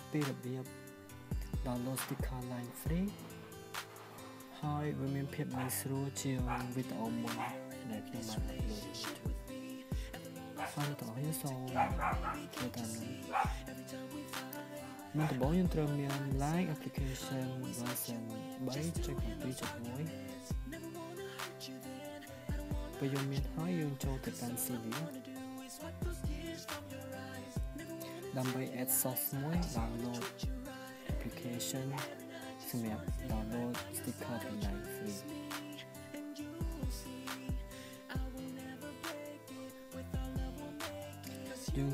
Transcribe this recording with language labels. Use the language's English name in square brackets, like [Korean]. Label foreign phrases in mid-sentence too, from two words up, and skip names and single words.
[Khmer] របៀប [English] download sticker line free [Khmer] ហើយវាមានភាពងាយស្រួលជាងវីដេអូមុនដែលខ្ញុំបាន upload ហើយតោះយើងសូមធ្វើតាមនេះមុនដំបូងយើងត្រូវមាន [English] Like application version [Khmer] 3.7.1 ពេលយើងមានហើយយើងចូលទៅកាន់ CV ដើម្បី [English] add source [Khmer] មួយ [English] download application [Khmer] សម្រាប់ [English] download sticker [Khmer] ពី Line Free យើង